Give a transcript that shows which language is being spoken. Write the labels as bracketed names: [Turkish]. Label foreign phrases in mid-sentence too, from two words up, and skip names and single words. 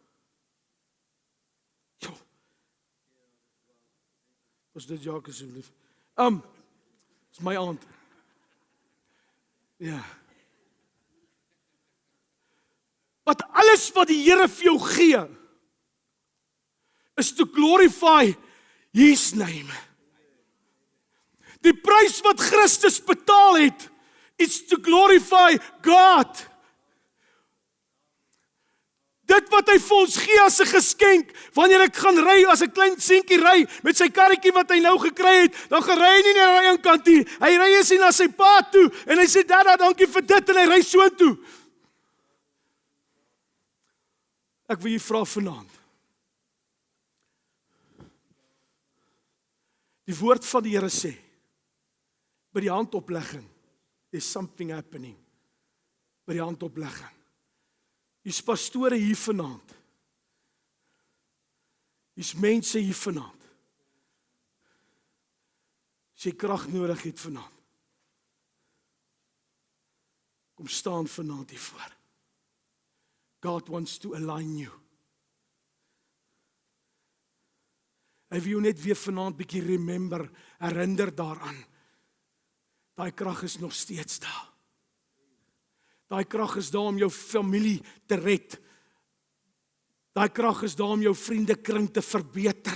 [Afrikaans] Jo. Was dit Jacques asseblief? Dis my aand. Ja. Wat alles wat die Here vir jou gee, is [English] to glorify His name. [Afrikaans] Die prys wat Christus betaal het, is [English] to glorify God. [Afrikaans] Dit wat hy vir ons gee as 'n geskenk, wanneer ek gaan ry, as 'n klein seentjie ry, met sy karretjie wat hy nou gekry het, dan gaan hy nie na die een kant nie, hy ry eens na sy pa toe, en hy sê, Dada, dankie vir dit, en hy ry so toe. Ek wil jy vra vanaand. Die woord van die Here sê, by die handoplegging, [English] there's something happening. [Afrikaans] By die handoplegging. Hier's pastore hier vanaand. Hier's mense hier vanaand. As jy krag nodig het vanaand, kom staan vanaand hier voor. [English] God wants to align you. [Afrikaans] Hy wil jou net weer vanaand bietjie herinner daaraan. Daai krag is nog steeds daar. Daai krag is daar om jou familie te red. Daai krag is daar om jou vriendekring te verbeter.